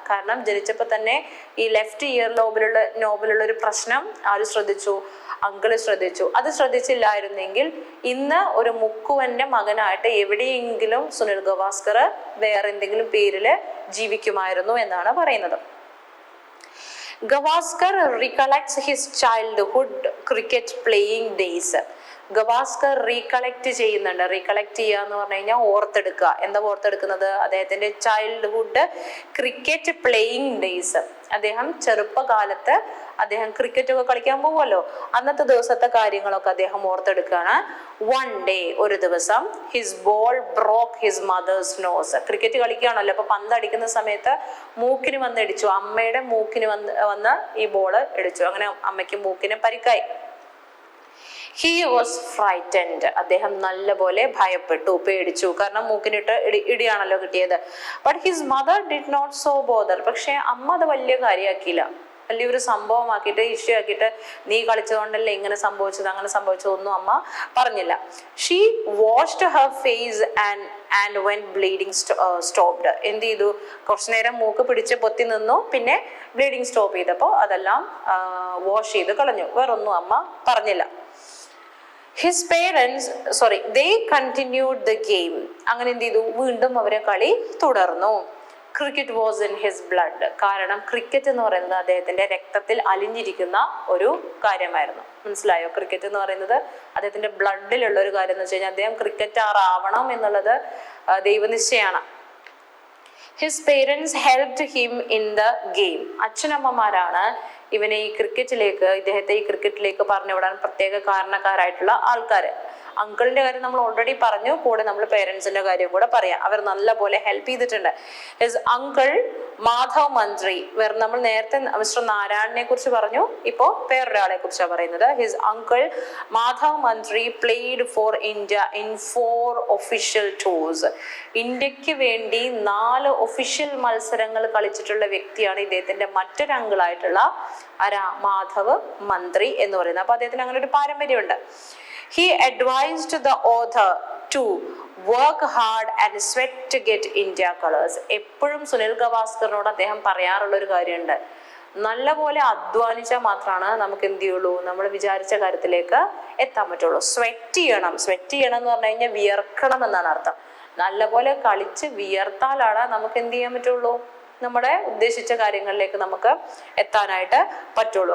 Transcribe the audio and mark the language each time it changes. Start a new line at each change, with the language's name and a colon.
Malayalam: കാരണം ജനിച്ചപ്പോൾ തന്നെ ഈ ലെഫ്റ്റ് ഇയർ നോബിലുള്ള ഒരു പ്രശ്നം ആര് ശ്രദ്ധിച്ചു? അങ്കിള് ശ്രദ്ധിച്ചു. അത് ശ്രദ്ധിച്ചില്ലായിരുന്നെങ്കിൽ ഇന്ന് ഒരു മുക്കുവന്റെ മകനായിട്ട് എവിടെയെങ്കിലും സുനിൽ ഗവാസ്കർ വേറെ എന്തെങ്കിലും പേരില് ജീവിക്കുമായിരുന്നു എന്നാണ് പറയുന്നത്.
English: Gavaskar recollects his childhood cricket playing days.
Malayalam: Gavaskar recollect ചെയ്യുന്നുണ്ട്. റീകളക്ട് ചെയ്യുക എന്ന് പറഞ്ഞു കഴിഞ്ഞാൽ ഓർത്തെടുക്കുക. എന്താ ഓർത്തെടുക്കുന്നത്? അദ്ദേഹത്തിന്റെ
English: Childhood cricket playing days.
Malayalam: അദ്ദേഹം ചെറുപ്പകാലത്ത് അദ്ദേഹം ക്രിക്കറ്റ് ഒക്കെ കളിക്കാൻ പോകുമല്ലോ, അന്നത്തെ ദിവസത്തെ കാര്യങ്ങളൊക്കെ അദ്ദേഹം ഓർത്തെടുക്കുകയാണ്.
English: one day,
Malayalam: ഒരു ദിവസം,
English: His ball broke his mother's nose.
Malayalam: ക്രിക്കറ്റ് കളിക്കുകയാണല്ലോ, അപ്പൊ പന്ത് അടിക്കുന്ന സമയത്ത് മൂക്കിന് വന്ന് ഇടിച്ചു. അമ്മയുടെ മൂക്കിന് വന്ന് ഈ ബോള് ഇടിച്ചു. അങ്ങനെ അമ്മയ്ക്ക് മൂക്കിന് പരിക്കായി.
English: He was frightened.
Malayalam: അദ്ദേഹം നല്ലപോലെ ഭയപ്പെട്ടു, പേടിച്ചു. കാരണം മൂക്കിനിട്ട് ഇടിയാണല്ലോ കിട്ടിയത്.
English: But his mother did not so bother.
Malayalam: പക്ഷെ അമ്മ അത് വലിയ കാര്യമാക്കിയില്ല, വലിയൊരു സംഭവമാക്കിയിട്ട് ഇഷ്യൂ ആക്കിയിട്ട് നീ കളിച്ചതുകൊണ്ടല്ലേ ഇങ്ങനെ സംഭവിച്ചത്, അങ്ങനെ സംഭവിച്ചതൊന്നും അമ്മ പറഞ്ഞില്ല.
English: She washed her face and when bleeding stopped.
Malayalam: എന്ത് ചെയ്തു? കുറച്ചു നേരം മൂക്ക് പിടിച്ച് പൊത്തി നിന്നു, പിന്നെ ബ്ലീഡിങ് സ്റ്റോപ്പ് ചെയ്തപ്പോൾ അതെല്ലാം വാഷ് ചെയ്ത് കളഞ്ഞു. വേറൊന്നും അമ്മ പറഞ്ഞില്ല.
English: His parents they continued the game.
Malayalam: അങ്ങനെ എന്ത് ചെയ്തു? വീണ്ടും അവരെ കളി തുടർന്നു.
English: Cricket was in his blood.
Malayalam: കാരണം ക്രിക്കറ്റ് എന്ന് പറയുന്നത് അദ്ദേഹത്തിന്റെ രക്തത്തിൽ അലിഞ്ഞിരിക്കുന്ന ഒരു കാര്യമായിരുന്നു. മനസ്സിലായോ? ക്രിക്കറ്റ് എന്ന് പറയുന്നത് അദ്ദേഹത്തിന്റെ ബ്ലഡിലുള്ള ഒരു കാര്യം എന്ന് വെച്ച് കഴിഞ്ഞാൽ അദ്ദേഹം ക്രിക്കറ്റർ ആവണം എന്നുള്ളത് ദൈവനിശ്ചയാണ്.
English: His parents helped him in the game.
Malayalam: അച്ഛനമ്മമാരാണ് ഇവനെ ഇദ്ദേഹത്തെ ഈ ക്രിക്കറ്റിലേക്ക് പറഞ്ഞുവിടാൻ പ്രത്യേക കാരണക്കാരായിട്ടുള്ള ആൾക്കാര്. അങ്കിളിന്റെ കാര്യം നമ്മൾ ഓൾറെഡി പറഞ്ഞു, കൂടെ നമ്മൾ പേരൻസിന്റെ കാര്യം കൂടെ പറയാം. അവർ നല്ല പോലെ ഹെൽപ്പ് ചെയ്തിട്ടുണ്ട്. ഹിസ് അങ്കിൾ മാധവ് മന്ത്രി, നമ്മൾ നേരത്തെ മിസ്റ്റർ നാരായണനെ കുറിച്ച് പറഞ്ഞു, ഇപ്പോ വേറൊരാളെ കുറിച്ചാണ് പറയുന്നത്.
English: His uncle Madhav Mantri played for India in 4 official tours.
Malayalam: ഇന്ത്യക്ക് വേണ്ടി 4 ഒഫീഷ്യൽ മത്സരങ്ങൾ കളിച്ചിട്ടുള്ള വ്യക്തിയാണ് ഇദ്ദേഹത്തിന്റെ മറ്റൊരു അങ്കിളായിട്ടുള്ള മാധവ് മന്ത്രി എന്ന് പറയുന്നത്. അപ്പൊ അദ്ദേഹത്തിന് അങ്ങനെ ഒരു പാരമ്പര്യമുണ്ട്.
English: He advised the author to work hard and sweat to get India colors.
Malayalam: എപ്പോഴും സുനിൽ ഗവാസ്കറിനോട് അദ്ദേഹം പറയാറുള്ള ഒരു കാര്യമുണ്ട്, നല്ലപോലെ അധ്വാനിച്ചാൽ മാത്രമാണ് നമുക്ക് എന്ത് ചെയ്യുള്ളൂ, നമ്മൾ വിചാരിച്ച കാര്യത്തിലേക്ക് എത്താൻ പറ്റുള്ളൂ. സ്വെറ്റ് ചെയ്യണം എന്ന് പറഞ്ഞു കഴിഞ്ഞാൽ വിയർക്കണം എന്നാണ് അർത്ഥം. നല്ലപോലെ കളിച്ച് വിയർത്താലാണ് നമുക്ക് എന്ത് ചെയ്യാൻ പറ്റുള്ളൂ, നമ്മുടെ ഉദ്ദേശിച്ച കാര്യങ്ങളിലേക്ക് നമുക്ക് എത്താനായിട്ട് പറ്റുള്ളൂ.